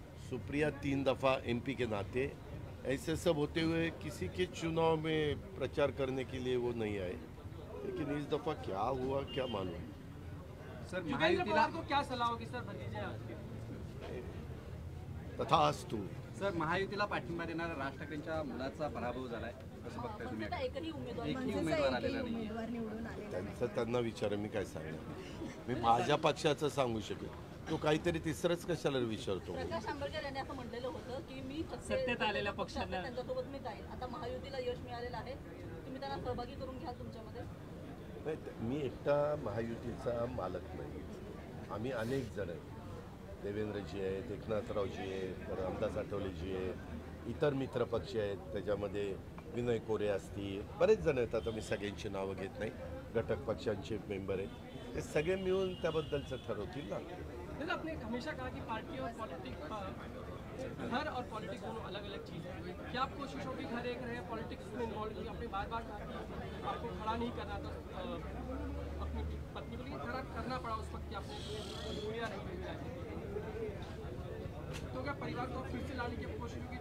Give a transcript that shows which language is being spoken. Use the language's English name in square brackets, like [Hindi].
[Hindi] सुप्रिया 3 दफ़ा MP के नाते, ऐसे सब होते हुए किसी के चुनाव में प्रचार करने के लिए वो नहीं आए। लेकिन इस दफ़ा क्या हुआ क्या मालूम। सर युगेंद्र पवार को क्या सलाह होगी सर भतीजे आपके? तथास्तु। [Marathi] सर महायुतीला पाठिंबा देणारा राज ठाकरेंच्या मुलाचा पराभव झालाय, कसं बघताय तुम्ही? आता एकही उमेदवार एकही उमेदवार आलेला नाही। उमेदवार निवडून आले त्यांना विचारा, मी काय सांगणार? मी माझ्या पक्षाचं सांगू शकेल, तो काहीतरी तिसरंच कशाला विचारतो? प्रकाश आंबेडकर यांनी असं म्हटलेलं होतं की मी सत्तेत आलेल्या पक्षांना- त्यांच्यासोबत मी जाईल। आता महायुतीला यश मिळालेलं आहे, तुम्ही त्यांना सहभागी करून घ्याल तुमच्यामध्ये? नाही, मी एकटा महायुतीचा मालक नाही, आम्ही अनेक जण आहेत, देवेंद्रजी आहेत, एकनाथरावजी आहेत, रामदास आठवलेजी आहेत, इतर मित्रपक्ष आहेत, त्याच्यामध्ये विनय कोरे असतील, बरेच जण आहेत, आता मी सगळ्यांची नावं घेत नाही, घटक पक्षांचे मेंबर आहेत, ते सगळे मिळून त्याबद्दलचं ठरवतील ना। [Hindi] दादा, आपने हमेशा कहा कि पार्टी और पॉलिटिक्स, घर और पॉलिटिक्स दोनों अलग अलग चीज़ है, क्या आप कोशिश होगी घर एक रहे, पॉलिटिक्स में इन्वॉल्व हुई? आपने बार बार कहा कि आपको खड़ा नहीं करना था, अपनी पत्नी को, लेकिन खड़ा करना पड़ा उस वक्त कि आपने दुनिया नहीं मिली, तो क्या परिवार को फिर से लाने की कोशिश होगी?